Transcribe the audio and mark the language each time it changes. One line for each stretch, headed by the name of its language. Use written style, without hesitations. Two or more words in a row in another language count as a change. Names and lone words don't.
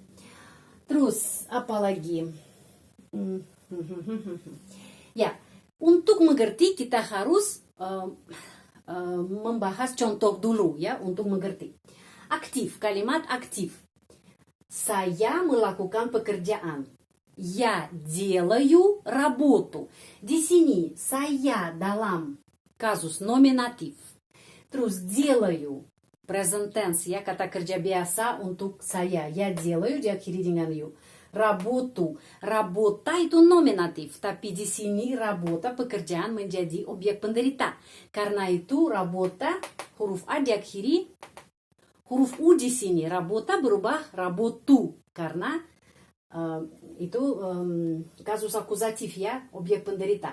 Indonesian: Terus apa lagi? Ya, untuk mengerti kita harus membahas contoh dulu ya untuk mengerti. Aktif, kalimat aktif. Saya melakukan pekerjaan.
Russian: Я делаю работу.
Indonesian: Di sini saya dalam kasus nominatif. Terus делаю
English: present tense
Indonesian: ya, kata kerja biasa untuk saya.
Russian: Я делаю
Indonesian: diakhiri dengan you. Работу. Работа itu nominatif, tapi di sini работа pekerjaan menjadi objek penderita. Karena itu работа huruf A diakhiri huruf U di sini. Работа berubah работу karena itu kasus akuzatif ya, objek penderita.